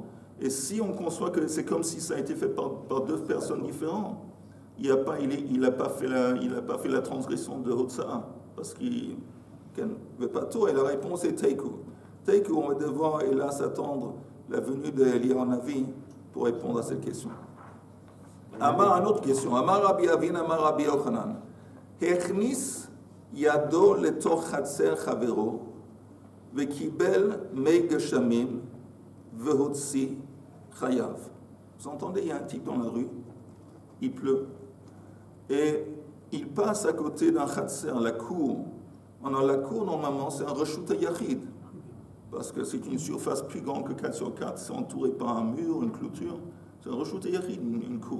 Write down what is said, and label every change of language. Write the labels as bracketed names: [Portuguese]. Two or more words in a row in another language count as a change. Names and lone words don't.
[French] Et si on conçoit que c'est comme si ça a été fait par 2 personnes différentes, il n'a pas fait la transgression de Hotsa, parce qu'il ne veut pas tout. Et la réponse est Teiku. Teiku, on va devoir, hélas, attendre la venue d'Eliyahu Navi pour répondre à cette question. Amar, une autre question. [Hebrew] אמר רבי אבין אמר רבי יוחנן. הכניס ידו לתוך חצר חבירו וקיבל מי גשמים והוציא חייב. [French] Vous entendez, il y a un type dans la rue, il pleut, et il passe à côté d'un chatzer, la cour. La cour, normalement, c'est un [Hebrew] רשות היחיד, [French] parce que c'est une surface plus grande que 4 sur 4, c'est entouré par un mur, une clôture, c'est un [Hebrew] רשות היחיד, [French] une cour.